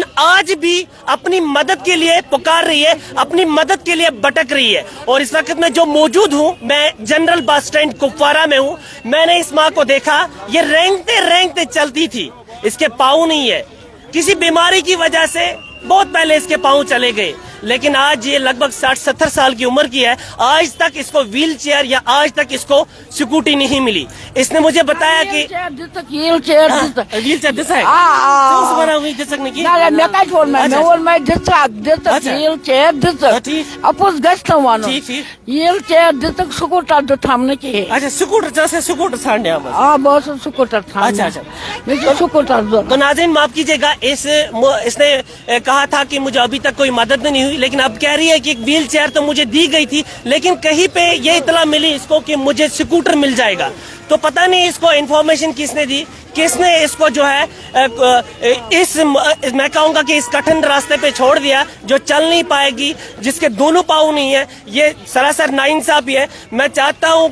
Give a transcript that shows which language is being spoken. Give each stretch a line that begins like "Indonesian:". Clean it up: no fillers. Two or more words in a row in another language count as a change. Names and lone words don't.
Urdu: آج بھی اپنی مدد کے لیے پکار رہی ہے اپنی مدد کے لیے بھٹک رہی ہے اور اس وقت میں جو موجود ہوں میں جنرل بس اسٹینڈ کپوارہ میں ہوں میں نے اس ماں کو دیکھا یہ رینگتے رینگتے چلتی تھی اس کے پاؤں نہیں ہے کسی بیماری کی وجہ سے بہت پہلے اس کے پاؤں چلے گئے لیکن آج یہ لگ بھگ 60-70 سال کی عمر کی ہے آج تک اس کو ویل چیئر یا آج تک اس کو سکوٹی نہیں ملی اس نے مجھے بتایا کہ
Kashmiri: ویل چیئر ویل چیئر دِژ اپُز گژھِ نہٕ وَنُن ویل چیئر دِژٕکھ سکوٗٹر دیُتہم نہٕ کِہیٖنۍ اچھا سکوٹر ژےٚ ٲسے سکوٹر ژھانڈنے آمٕژ آ بہٕ ٲسٕس سکوٗٹر
Urdu: اچھا اچھا
Kashmiri: مےٚ چھُ سکوٗٹر ضوٚرتھ
Urdu: تو ناظرین معاف کیجیے گا اس نے کہا تھا کہ مجھے ابھی تک کوئی مدد نہیں ہوئی لیکن اب کہہ رہی ہے کہ ایک ویل چیئر تو مجھے دی گئی تھی لیکن کہیں پہ یہ اطلاع ملی اس کو کہ مجھے سکوٹر مل جائے گا تو پتہ نہیں اس کو انفارمیشن کس نے دی کس نے اس کو جو ہے میں کہوں گا کہ اس کٹھن راستے پہ چھوڑ دیا جو چل نہیں پائے گی جس کے دونوں پاؤں نہیں ہیں یہ سراسر ناانصافی ہے میں چاہتا ہوں